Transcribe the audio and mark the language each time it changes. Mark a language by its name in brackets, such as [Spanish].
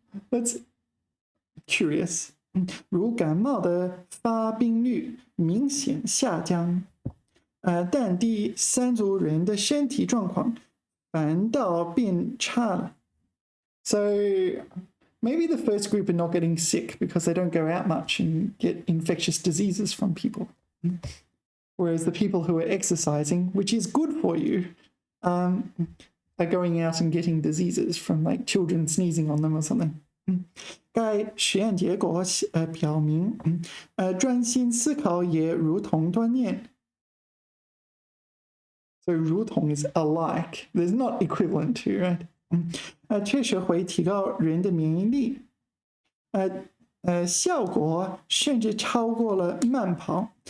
[English] That's curious. [Chinese] 如感冒的发病率明显下降，但第三组人的身体状况反倒变差了。 [English] So maybe the first group are not getting sick because they don't go out much and get infectious diseases from people. Whereas the people who are exercising, which is good for you, are going out and getting diseases from like children sneezing on them or something. [Chinese] 该实验结果表明，专心思考也如同锻炼。 [English] So 如同 is alike. There's not equivalent to, right? [Chinese] 确实会提高人的免疫力，效果甚至超过了慢跑。